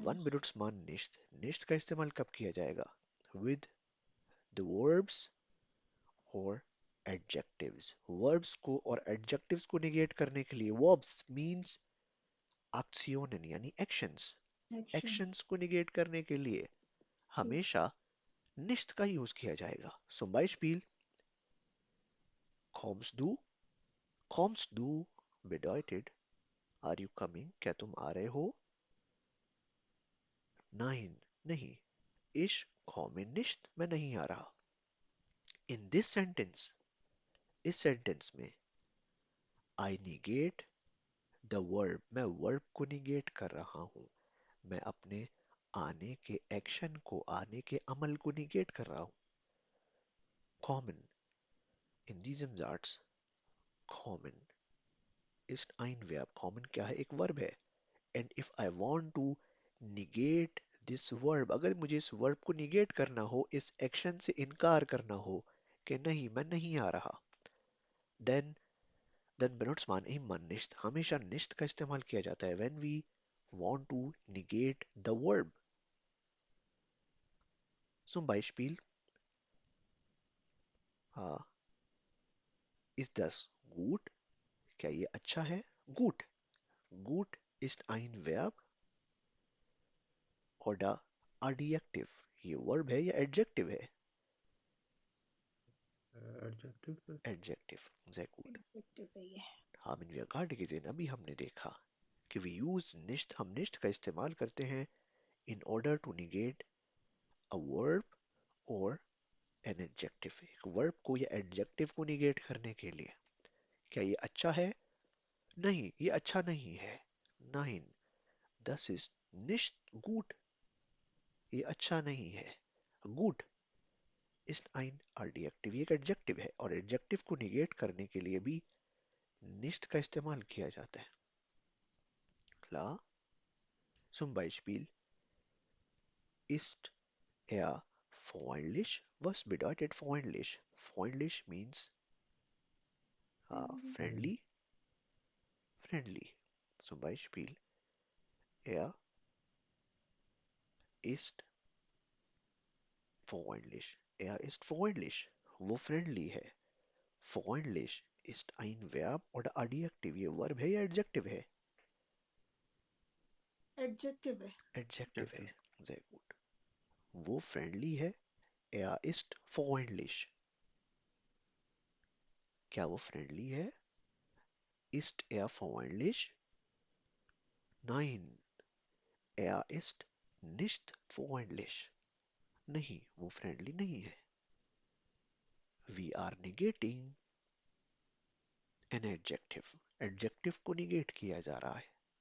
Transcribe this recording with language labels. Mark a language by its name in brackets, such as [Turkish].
[German] वन बेनुट्समान निश्त, [Hindi] निश्त का इस्तेमाल कब किया जाएगा? [English] with the verbs [Hindi] और एडजेक्टिव्स। वर्ब्स को और एडजेक्टिव्स को निगेट करने के लिए, वर्ब्स मींस एक्शनन यानी एक्शंस, एक्शंस एक्शंस को निगेट करने के लिए जी हमेशा nicht का यूज किया जाएगा। [German] Zum Beispiel kommst du bedeutet [English] are you coming, [Hindi] क्या तुम आ रहे हो? [German] Nein, [Hindi] नहीं, [German] ich komme nicht, [Hindi] मैं नहीं आ रहा। [English] In this sentence, [Hindi] इस सेंटेंस में [English] I negate the verb, [Hindi] मैं verb को negate कर रहा हूँ। मैं अपने आने के एक्शन को, आने के अमल को negate कर रहा हूँ। [German] Kommen, in diesem Satz, kommen ist ein Verb. [Hindi] Kommen क्या है? एक verb है। [English] And if I want to negate this verb, [Hindi] अगर मुझे इस verb को negate करना हो, इस action से इनकार करना हो कि नहीं मैं नहीं आ रहा, [English] then [German] benutzt man immer nicht, [Hindi] हमेशा nicht का इस्तेमाल किया जाता है [English] when we want to negate the verb. [German] Zum Beispiel ist das gut, [Hindi] क्या ये अच्छा है? [German] Gut. Gut ist ein Verb oder Adjektiv? [Hindi] ये वर्ब है या एडजेक्टिव है? Adjective sir. Adjective. [German] sehr gut. [Hindi] Adjective है ये। [German] haben wir gerade gesehen, [Hindi] अभी हमने देखा कि [English] we use nicht, [Hindi] हम nicht का इस्तेमाल करते हैं [English] in order to negate a verb or an adjective, [Hindi] एक वर्ब को या एडजेक्टिव को निगेट करने के लिए। क्या ये अच्छा है? नहीं, ये अच्छा नहीं है। [German] Nein, das ist nicht gut, [Hindi] ये अच्छा नहीं है। Gut ist ein adjective, ये एक एडजेक्टिव है और एडजेक्टिव को निगेट करने के लिए भी nicht का इस्तेमाल किया जाता है। [German] Klar? Zum Beispiel ist er freundlich? Was bedeutet freundlich? [English] Freundlich means friendly. Friendly. [German] Zum Beispiel, er ist freundlich. Er ist freundlich. [Hindi] वो friendly है. [German] Freundlich ist ein Verb oder Adjektiv. [Hindi] ये verb है या adjective है? एडजेक्टिव है। Adjective है. [German] Sehr gut. [Hindi] वो friendly है. [German] Er ist freundlich. [Hindi] क्या वो friendly है? [German] Ist er freundlich? Nein, er ist nicht freundlich. [Hindi] नहीं, वो friendly नहीं है. [English] We are negating an adjective. [Hindi] Adjective को negate किया जा रहा है.